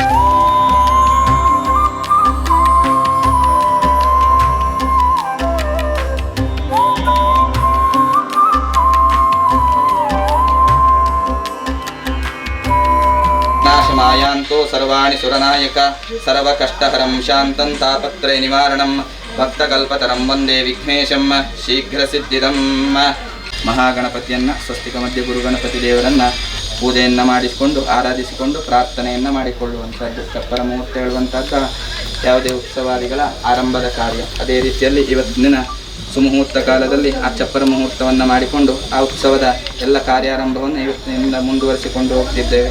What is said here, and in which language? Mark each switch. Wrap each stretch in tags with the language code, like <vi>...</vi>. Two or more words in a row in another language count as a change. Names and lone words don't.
<sa>नाशमायान्तो सर्वाणि सुरनायक सर्वकष्टहरं शान्तं तापत्रय निवारणं भक्तकल्पतरं वन्दे विघ्नेशं शीघ्रसिद्धिदं</sa> <kn>ಮಹಾಗಣಪತಿಯನ್ನು ಸ್ವಸ್ತಿಕ ಮಧ್ಯ ಗುರುಗಣಪತಿ ದೇವರನ್ನು ಪೂಜೆಯನ್ನು ಮಾಡಿಸಿಕೊಂಡು ಆರಾಧಿಸಿಕೊಂಡು ಪ್ರಾರ್ಥನೆಯನ್ನು ಮಾಡಿಕೊಳ್ಳುವಂಥದ್ದು ಚಪ್ಪರ ಮುಹೂರ್ತ ಹೇಳುವಂಥದ್ದು ಯಾವುದೇ ಉತ್ಸವಾದಿಗಳ ಆರಂಭದ ಕಾರ್ಯ. ಅದೇ ರೀತಿಯಲ್ಲಿ ಇವತ್ತಿನ ಸುಮುಹೂರ್ತ ಕಾಲದಲ್ಲಿ ಆ ಚಪ್ಪರ ಮುಹೂರ್ತವನ್ನು ಮಾಡಿಕೊಂಡು ಆ ಉತ್ಸವದ ಎಲ್ಲ ಕಾರ್ಯಾರಂಭವನ್ನು ಇವತ್ತಿನಿಂದ ಮುಂದುವರಿಸಿಕೊಂಡು ಹೋಗ್ತಿದ್ದೇವೆ.</kn>